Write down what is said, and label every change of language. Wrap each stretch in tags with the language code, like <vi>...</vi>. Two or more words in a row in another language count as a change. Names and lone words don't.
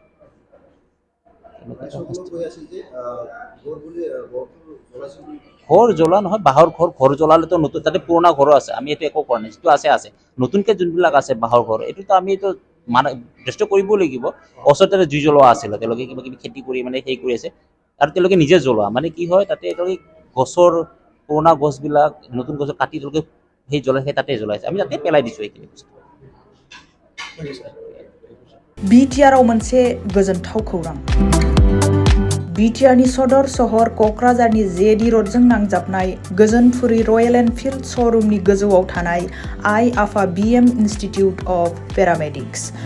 <as>ঘৰ জ্বলা নহয়, বাঁহৰ ঘৰ জ্বলালেতো নতুন তাতে পুৰণা ঘৰো আছে, আমি এইটো একো কৰা নাই, যিটো আছে নতুনকৈ যোনবিলাক আছে বাঁহৰ ঘৰ, এইটোতো আমি এইটো মানে ডিষ্ট্ৰয় কৰিবই লাগিব। ওচৰতে জুই জ্বলোৱা আছিলে, তেওঁলোকে কিবা কিবি খেতি কৰি মানে হেৰি কৰি আছে আৰু তেওঁলোকে নিজে জ্বলোৱা, মানে কি হয় তাতে তেওঁলোকে গছৰ পুৰণা গছবিলাক নতুন গছ কাটি তেওঁলোকে সেই জ্বলাই সেই তাতে জ্বলাইছে, আমি তাতে পেলাই দিছোঁ এইখিনি বস্তু।</as> <brx>बिटिआरआव मोनसे गोजोनथाव खौरां। बिटिआरनि सदर सहर क'क्राझारनि जेडि र'डजों नांजाबनाय गोजोनपुरी रयेल एनफिल्ड श'रुमनि गोजौआव थानाय आइ आफा BM इन्स्टिटिउट अफ पेरामेडिक्स।</brx>